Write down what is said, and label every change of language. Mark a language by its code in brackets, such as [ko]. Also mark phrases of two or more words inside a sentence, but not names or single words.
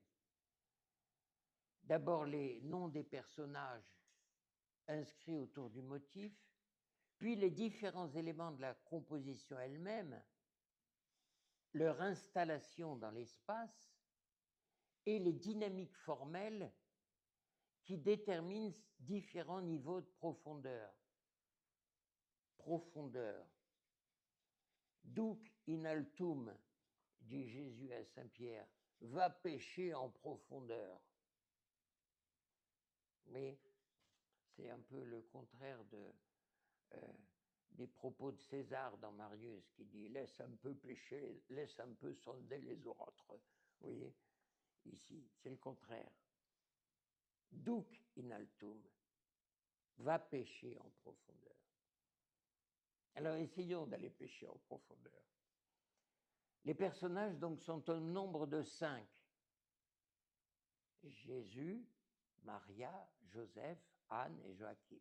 [fr] D'abord les noms des personnages inscrits autour du motif, puis les différents éléments de la composition elle-même, leur installation dans l'espace et les dynamiques formelles qui déterminent différents niveaux de profondeur. Profondeur. [la] Duc in altum, [fr] dit Jésus à Saint-Pierre, va pêcher en profondeur. Mais c'est un peu le contraire des propos de César dans Marius qui dit « laisse un peu pêcher, laisse un peu sonder les autres ». Vous voyez, ici, c'est le contraire. [la] Duc in altum, [fr] va pêcher en profondeur. Alors essayons d'aller pêcher en profondeur. Les personnages donc sont au nombre de 5. Jésus, Maria, Joseph, Anne et Joachim.